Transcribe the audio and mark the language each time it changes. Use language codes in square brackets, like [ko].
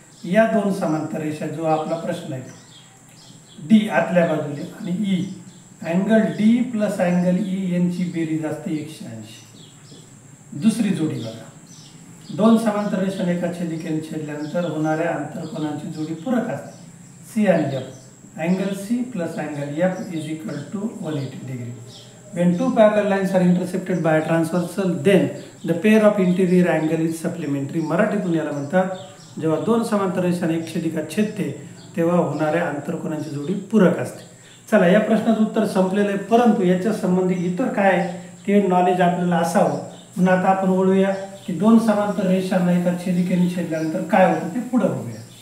[mr] या दोन समांतर रेषा जो आपला प्रश्न आहे D आतल्या बाजूने आणि E, [en] angle D plus angle E [mr] यांची बेरीज असते 180. दुसरी जोडी बघा, दोन समांतर रेषा एका छेदिकेने छेदल्यानंतर होणाऱ्या आंतरकोनांची जोडी पूरक असते C आणि F. [en] Angle C plus angle F is equal to 180 degree. When two parallel lines are intercepted by a transversal, then the pair of interior angle is supplementary. [mr] मराठीतून याला म्हणतात जेव्हा दोन समांतर रेषांना एक छेदिका छेदते तेव्हा होणाऱ्या आंतरकोनांची जोडी पूरक असते. चला या प्रश्नाचं उत्तर संपलेलं आहे, परंतु याच्या संबंधी इतर काय ते नॉलेज आपल्याला असावं म्हणून आता आपण वळूया की दोन समांतर रेषांना एका छेदिकेने छेदल्यानंतर काय होतं ते पुढे बघूया.